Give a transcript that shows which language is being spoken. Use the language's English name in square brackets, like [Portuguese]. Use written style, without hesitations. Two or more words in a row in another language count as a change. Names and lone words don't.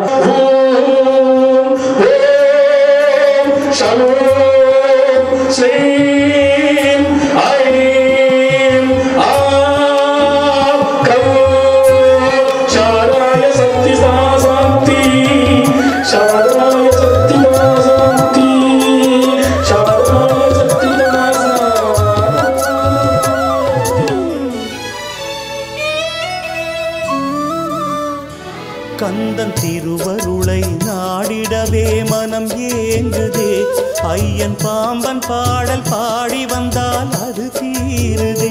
[Sanskrit] ओम ओम शं श्रीं ऐं आं गं शारदाय शक्तिदा शान्ति. शारदाय शक्तिदा शान्ति. शारदाय शक्तिदा [Tamil] கந்தன் திருவருளை நாடிடவே மனம் ஏங்குதே. ஐயன் பாம்பன் பாடல் பாடி வந்தால் அது தீருதே.